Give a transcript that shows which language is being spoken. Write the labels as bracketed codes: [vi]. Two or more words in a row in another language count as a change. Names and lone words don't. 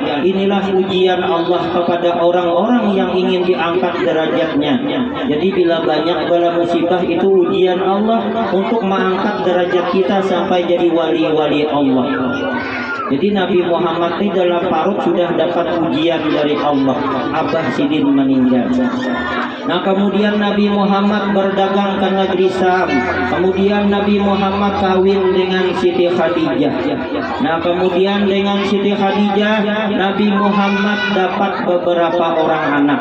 [id] Inilah ujian Allah kepada orang-orang yang ingin diangkat derajatnya. Jadi bila banyak bala musibah itu ujian Allah untuk mengangkat derajat kita sampai jadi wali-wali Allah. Jadi Nabi Muhammad ini dalam parut sudah dapat ujian dari Allah. Abah Sidin meninggal. Nah kemudian Nabi Muhammad berdagang ke negeri Sam. Kemudian Nabi Muhammad kawin dengan Siti Khadijah. Nah kemudian dengan Siti Khadijah Nabi Muhammad dapat beberapa orang anak.